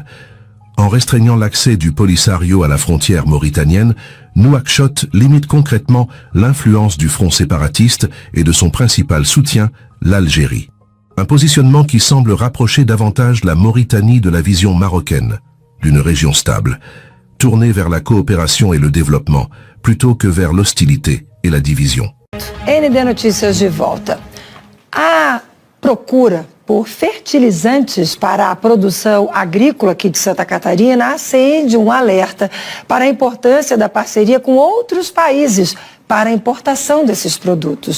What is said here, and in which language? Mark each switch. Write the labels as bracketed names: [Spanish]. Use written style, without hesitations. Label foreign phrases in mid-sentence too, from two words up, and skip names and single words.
[French] En restreignant l'accès du Polisario à la frontière mauritanienne, Nouakchott limite concrètement l'influence du front séparatiste et de son principal soutien, l'Algérie. Un positionnement qui semble rapprocher davantage la Mauritanie de la vision marocaine, d'une région stable, tournée vers la coopération et le développement, plutôt que vers l'hostilité et la division. [Portuguese] ND Notícias de volta. A procura por fertilizantes para a produção agrícola aqui de Santa Catarina acende alerta para a importância da parceria com outros países para a importação desses produtos.